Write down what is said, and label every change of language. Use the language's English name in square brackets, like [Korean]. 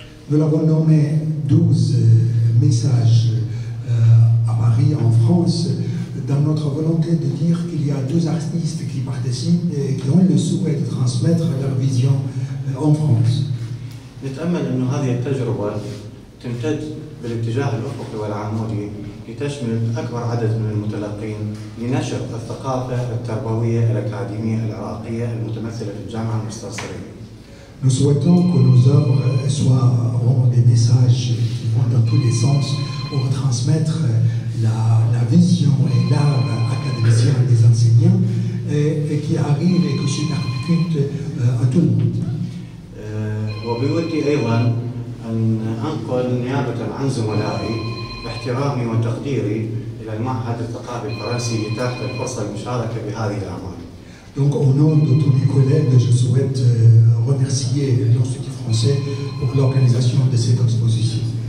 [French] Nous l'avons nommé 12 messages à Paris, en France, dans notre volonté de dire qu'il y a 2 artistes qui participent et qui ont le souhait de transmettre leur vision en France. [Arabic] نتأمل أن هذه التجربة تمتد بالاتجاه الأفقي والعمودي لتشمل أكبر عدد من المتلقين لنشر الثقافة التربوية الأكاديمية العراقية المتمثلة في الجامعة المستنصرية. [French] Nous souhaitons que nos œuvres soient vraiment des messages qui vont dans tous les sens pour transmettre la vision et l'art académicien des enseignants et qui arrive et qui se percute à tout le monde. [Arabic] وبودي أيضا أن أنقل نيابة عن زملائي احترامي وتقديري إلى المعهد الثقافي الفرنسي لإتاحة الفرصة للمشاركة بهذه الأعمال. [French] Donc au nom de tous mes collègues, je souhaite remercier l'Institut français pour l'organisation de cette exposition.